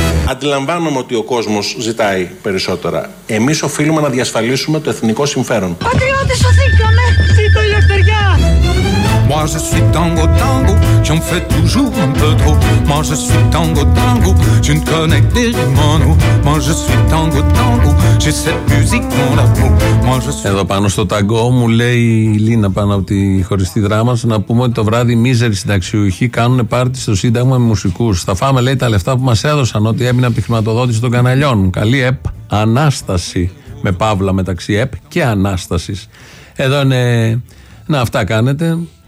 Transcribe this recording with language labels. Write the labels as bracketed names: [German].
[Greek] Αντιλαμβάνομαι ότι ο κόσμος ζητάει περισσότερα. Εμείς οφείλουμε να διασφαλίσουμε το εθνικό συμφέρον. Πατριώτες, σωθήκαμε! Ζήτω η ελευθεριά! [French] Moi je suis tango tango, j'en fais toujours un peu trop. Moi je suis tango tango, je ne connais que des manos. Moi je suis tango tango, j'ai cette musique dans la peau. Moi je suis. [Greek] Εδώ πάνω στο ταγκό μου λέει η Λίνα πάνω από τη χωριστή δράμα, να πούμε ότι το βράδυ μίζεροι συνταξιούχοι κάνουν πάρτι στο Σύνταγμα με μουσικούς. Θα φάμε, λέει, τα λεφτά που μας έδωσαν, ότι έμεινε από τη χρηματοδότηση των καναλιών. Καλή ΕΠ Ανάσταση. Με παύλα μεταξύ ΕΠ και Ανάσταση. Εδώ είναι. Να, αυτά κάνετε.